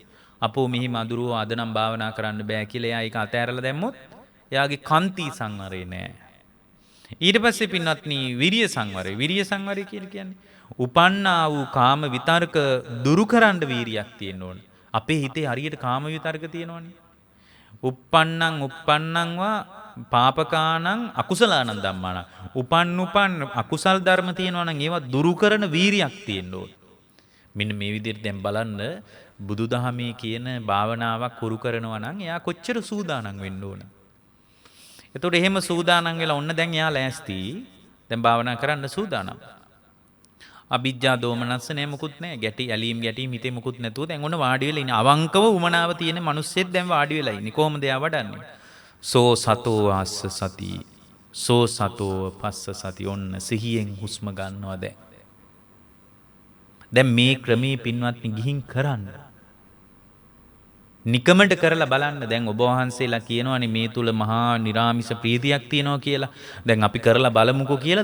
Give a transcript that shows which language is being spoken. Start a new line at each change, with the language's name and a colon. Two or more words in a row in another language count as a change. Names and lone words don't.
Sinhala: අපෝ මෙහි මදුරුව අද නම් භාවනා කරන්න බෑ කියලා එයා ඒක අතෑරලා දැම්මොත් එයාගේ කාන්ති සංවරය නෑ. ඊට පස්සේ පින්වත්නි විරිය සංවරය. විරිය සංවරය කියන්නේ උපන්නා වූ කාම විතර්ක දුරු කරන්න වීරියක් තියෙන්න ඕනේ. අපේ හිතේ හරියට කාම විතර්ක තියෙනවනේ.
Pali: uppannං පාපකානං අකුසලානං ධම්මානං.
Sinhala: උපන් අකුසල් ධර්ම තියෙනවා නම් ඒවා දුරු කරන වීරියක් තියෙන්න ඕනේ. මෙන්න මේ විදිහට දැන් බලන්න බුදුදහමේ කියන භාවනාවක් කුරු කරනවා නම් එයා කොච්චර සූදානම් වෙන්න ඕන. එතකොට එහෙම සූදානම් වෙලා ඔන්න දැන් එයා ලෑස්ති. දැන් භාවනා කරන්න සූදානම්.
Pali: අවිජ්ජා දෝමනස්ස
Sinhala: නෑ මුකුත් නෑ. ගැටි ඇලීම් ගැටීම් හිතේ මුකුත් නැතුව දැන් ඔන්න වාඩි වෙලා ඉන්නේ. අවංකව උමනාව තියෙන මිනිස්සෙක් දැන් වාඩි වෙලා ඉන්නේ. කොහොමද එයා වඩන්නේ?
Pali: සෝ සතෝ ආස්ස සති. සෝ සතෝ පස්ස සති.
Sinhala: ඔන්න සිහියෙන් හුස්ම ගන්නවා දැන්. දැන් මේ ක්‍රමේ පින්වත්නි ගිහින් කරන්න. නිකමට කරලා බලන්න. දැන් ඔබ වහන්සේලා කියනවානේ මේ තුල මහා නිරාමිස ප්‍රීතියක් තියෙනවා කියලා. දැන් අපි කරලා බලමුකෝ කියලා.